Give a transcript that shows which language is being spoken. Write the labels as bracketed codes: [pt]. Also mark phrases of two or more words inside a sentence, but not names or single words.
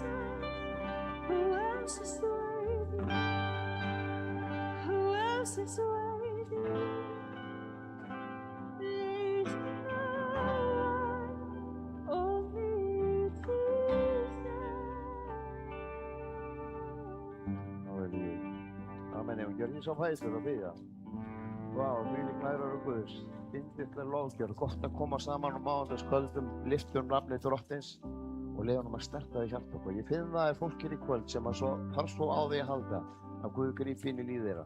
[en] Who else is worthy? Who else is worthy? There is no one, only you, Jesus. [is] Halleluja. Amen. Ef við gjörðum svo fætur og biðja. Vá, þvílík nærveru Guðs. Yndisleg lofgjörð. Gott að koma saman á mánudagskvöldum, lyftum nafni Drottins og leyfa honum að snerta þig hjarta okkur. Ég finn það er fólk hér í kvöld sem að þarf svo á því að halda að Guð grípi inn í líf þeirra.